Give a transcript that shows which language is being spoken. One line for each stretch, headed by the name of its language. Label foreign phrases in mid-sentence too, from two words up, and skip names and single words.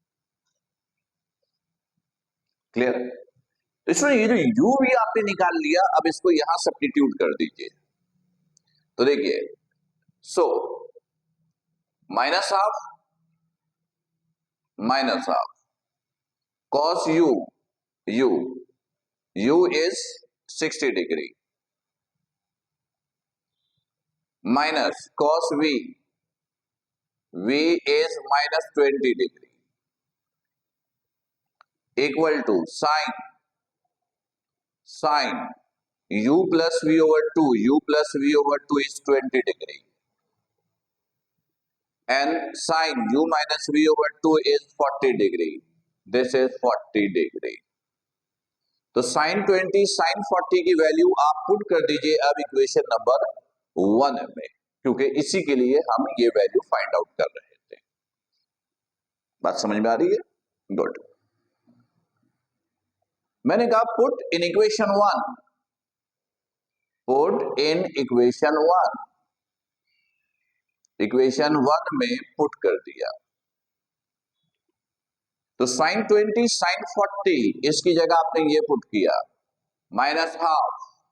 Hindi: क्लियर? इसमें ये जो u v आपने निकाल लिया, अब इसको यहां सब्स्टिट्यूट कर दीजिए, तो देखिए सो
English: minus half cos u is 60 degree minus cos v is -20 degree equal to sine u plus v/2 is 20 degree and sin u minus v/2 is 40 degree. This is 40 degree.
Hindi: तो sin 20 sin 40 की वैल्यू आप पुट कर दीजिए अब
English: equation number 1
Hindi: में, क्योंकि इसी के लिए हम ये वैल्यू
English: find out
Hindi: कर रहे थे। बात समझ में आ रही है? गुड। मैंने कहा
English: put in equation 1, put in equation 1
Hindi: में पुट कर दिया, तो sin 20 sin 40 इसकी जगह आपने ये पुट किया,
English: minus half